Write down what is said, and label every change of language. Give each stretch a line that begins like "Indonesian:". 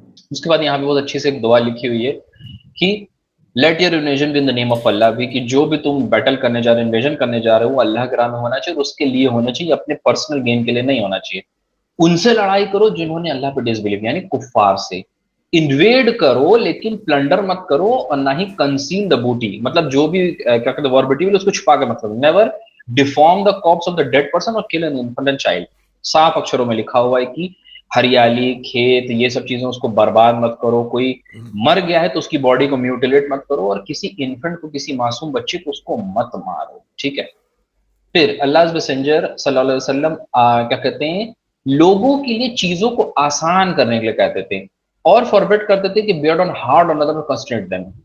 Urdu: اس کے بعد یہاں پہ بہت اچھی سے ایک دعا لکھی ہوئی ہے کہ
English: let your invasion be in the name of Allah,
Urdu: بھی کہ جو بھی تم بیٹل کرنے جا رہے ہو، انویژن کرنے جا رہے ہو، وہ اللہ کے راہ میں ہونا چاہیے، اس کے لیے ہونا چاہیے، اپنے پرسنل گین کے لیے نہیں ہونا چاہیے. ان سے لڑائی کرو جنہوں نے اللہ پہ ڈس بلیو، یعنی کفار سے. انویڈ کرو لیکن پلنڈر مت کرو، اور نہ ہی
English: conceal the booty,
Urdu: مطلب جو بھی کیا کہتے ہیں وار بیٹی اس کو چھپا کے مت کرو.
English: Never deform the corpse of the dead person اور kill an infant child.
Urdu: صاف اکشروں میں لکھا ہوا ہے کہ ہریالی، کھیت، یہ سب چیزیں اس کو برباد مت کرو. کوئی مر گیا ہے تو اس کی باڈی کو میوٹیلیٹ مت کرو، اور کسی انفنٹ کو، کسی معصوم بچے کو اس کو مت مارو. ٹھیک ہے، پھر اللہ میسنجر صلی اللہ علیہ وسلم کیا کہتے ہیں لوگوں کے لیے چیزوں کو آسان کرنے کے لیے کہتے تھے، اور فاربٹ کرتے تھے کہ
English: Bear on hard on other constraint them.